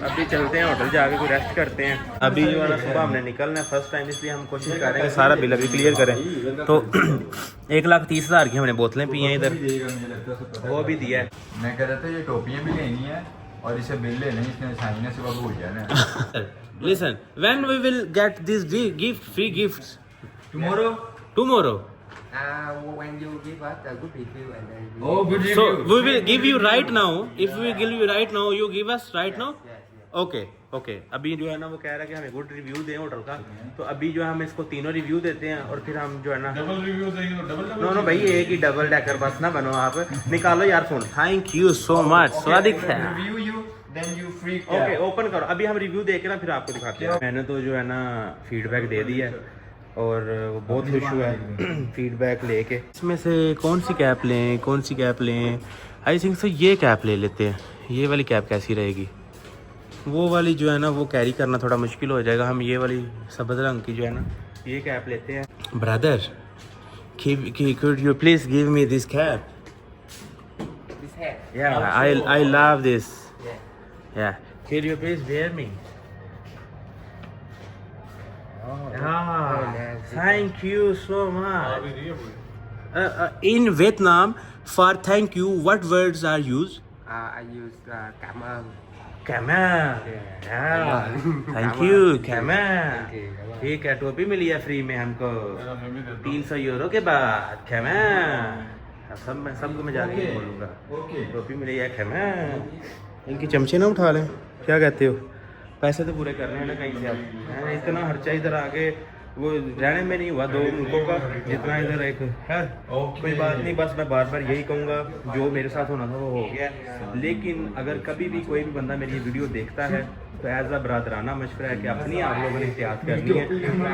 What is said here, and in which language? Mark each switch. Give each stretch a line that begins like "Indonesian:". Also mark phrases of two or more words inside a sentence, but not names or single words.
Hindi: अभी चलते हैं होटल जाके कोई रेस्ट करते हैं। अभी जो है ना सुबह हमने निकलना है
English: first time,
Hindi: इसलिए हम कोशिश कर रहे हैं सारा बिल अभी क्लियर करें। तो 1,30,000 की हमने बोतलें पी हैं इधर, वो भी दिया है। मैं कह रहा था ये टोपियाँ भी लेनी है और इसे बिल ले लेंगे, इसके निशानी से बाबू हो जाना।
English: Listen, when we will get this free gifts? Tomorrow? Tomorrow. When you give us a good review and then Oh, good review. So we will give you right now. If we give you right now, you give us right now. Okay, okay.
Hindi: अभी जो है ना वो कह रहा है कि हमें
English: good review
Hindi: दें होटल का, तो अभी जो है हम इसको तीनों रिव्यू देते हैं और फिर हम जो है ना
English: double review
Hindi: देंगे। डबल नो भाई, एक ही
English: double decker bus
Hindi: ना बनो आप। निकालो यार फोन।
English: thank you so much,
Hindi: स्वादिक है।
English: Review you, then you free.
Hindi: ओके, ओपन करो। अभी हम रिव्यू देख के ना फिर आपको दिखाते हैं। मैंने तो जो है ना फीडबैक दे दिया है और वो बहुत खुश हुआ है फीडबैक लेके। इसमें से कौन सी कैप लें, कौन सी कैप लें?
English: I think so
Hindi: ये कैप ले लेते हैं। ये वाली कैप कैसी रहेगी? वो वाली जो है ना वो कैरी करना थोड़ा मुश्किल हो जाएगा, हम ये वाली सब्ज़ रंग की जो है ना ये कैप लेते हैं।
English: ब्रदर could you please give me this cap? This hat. Yeah, I love this. Yeah. Yeah, could you please wear me? Thank you so much. In Vietnam, for thank you, what words are used? I use
Vietnamese: cảm ơn. Cảm ơn.
English: Yeah. Thank you,
Vietnamese: cảm ơn.
Hindi: ठीक है, टोपी मिली है फ्री में हमको 300 यूरो के बाद।
Vietnamese: cảm ơn।
Hindi: सबको मैं जाके बोलूँगा टोपी मिली है,
Vietnamese: cảm ơn।
Hindi: इनकी चमचे ना उठा लें, क्या कहते हो? पैसे तो पूरे करने हैं ना कहीं से आप, इतना खर्चा इधर आके वो रहने में नहीं हुआ 2 मुल्कों का जितना इधर एक है। कोई बात नहीं, बस मैं बार बार यही कहूँगा, जो मेरे साथ होना था वो हो गया। लेकिन अगर कभी भी कोई भी बंदा मेरी ये वीडियो देखता है तो
English: as a
Hindi: बरादराना मशवरा है कि अपनी आप लोगों ने एहतियात करनी है।